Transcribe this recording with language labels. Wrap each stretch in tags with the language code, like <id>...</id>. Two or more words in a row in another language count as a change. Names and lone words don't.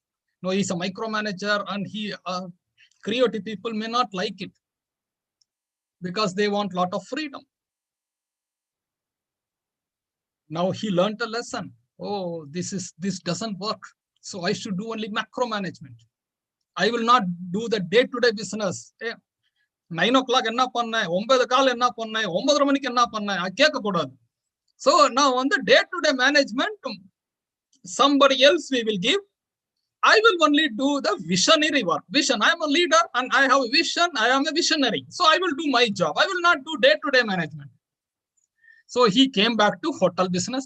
<en>No, he's a micromanager, and creative people may not like it because they want a lot of freedom. Now he learned a lesson. Oh, this doesn't work. So I should do only macro management. I will not do the day-to-day business.</en> <ta>9 o'clock என்ன பண்ண, 9 கால் என்ன பண்ண, 9 மணிக்கு என்ன பண்ண, I கேக்க கூடாது.</ta> <en>So now on the day-to-day management, somebody else we will give. I will only do the visionary work. Vision. I am a leader and I have a vision. I am a visionary. So I will do my job. I will not do day-to-day management. So he came back to hotel business.</en>